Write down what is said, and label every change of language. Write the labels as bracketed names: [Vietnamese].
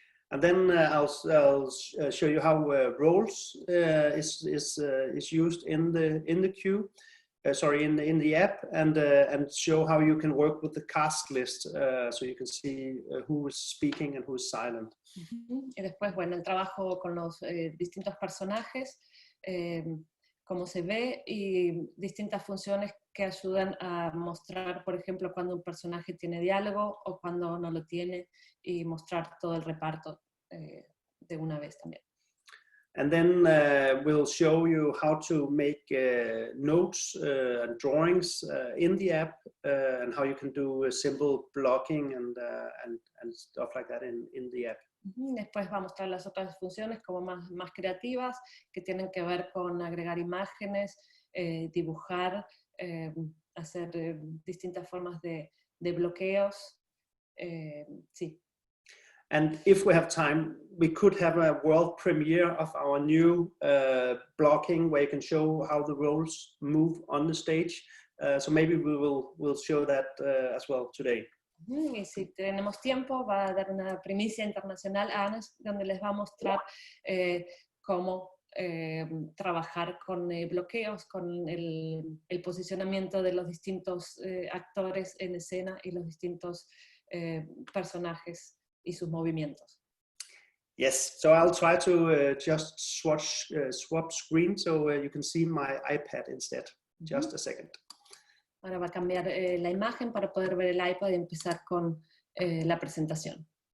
[English] And then I'll show you how roles is used in the queue. In the app, and show how you can work with the cast list, so you can see who is speaking and who is silent. [Spanish] Y después, bueno, el trabajo con los distintos personajes, cómo se ve, y distintas funciones que ayudan a mostrar, por ejemplo, cuando un personaje tiene diálogo o cuando no lo tiene, y mostrar todo el reparto de una vez también. [English] And then we'll show you how to make notes and drawings in the app, and how you can do simple blocking and stuff like that in the app. [Spanish] Después va a mostrar las otras funciones como más creativas, que tienen que ver con agregar imágenes, dibujar, hacer distintas formas de bloqueos. Sí. [English] And if we have time, we could have a world premiere of our new blocking, where you can show how the roles move on the stage. So maybe we'll show that as well today. [Spanish] Y si tenemos tiempo, va a dar una primicia internacional a Ana, donde les va a mostrar cómo trabajar con bloqueos, con el posicionamiento de los distintos actores en escena y los distintos personajes y sus movimientos. [English] Yes, so I'll try to just swap screen so you can see my iPad instead. Just a second. [Spanish] Ahora va a cambiar la imagen para poder ver el iPad y empezar con la presentación.